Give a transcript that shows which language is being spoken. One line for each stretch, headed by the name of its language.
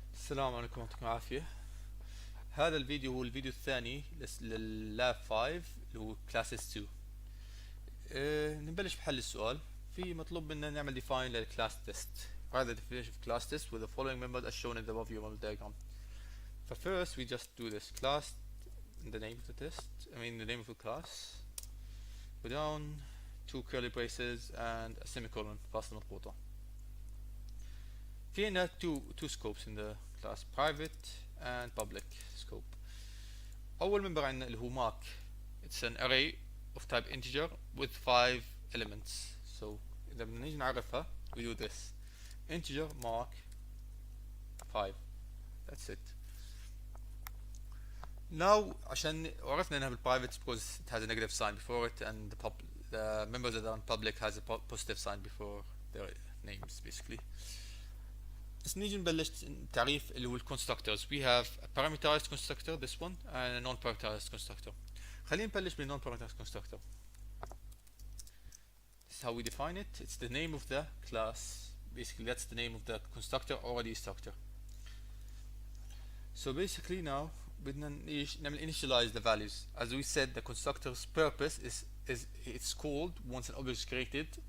Arabic: السلام عليكم، يعطيكم العافية. هذا الفيديو هو الفيديو الثاني لللاب 5 اللي هو كلاسز 2. نبلش بحل السؤال. في مطلوب منا نعمل define للكلاس تيست.
English: Write the definition of class test with the following members as shown in the above model diagram. First we just do this class in the name of the test, the name of the class. Go down, two curly braces and a semicolon
Arabic: فاصلة مضغوطة. في عندنا
English: two scopes in the class, private and public scope.
Arabic: أول member عندنا اللي هو mark.
English: It's an array of type integer with 5 elements. So
Arabic: إذا بدنا نيجي نعرفها
English: we do this integer mark 5. That's it. Now
Arabic: عشان عرفنا انها
English: بالprivate because it has a negative sign before it and the members that are in public has a positive sign before their names basically.
Arabic: بس نيجي نبلش تعريف اللي هو
English: constructors. We have a parameterized constructor, this one, and a non-parameterized constructor.
Arabic: خلينا نبلش بال non-parameterized constructor.
English: This is how we define it. It's the name of the class. Basically that's the name of the constructor or the destructor. So basically now
Arabic: بدنا نعمل
English: initialize the values. As we said, the constructor's purpose is it's called once an object is created.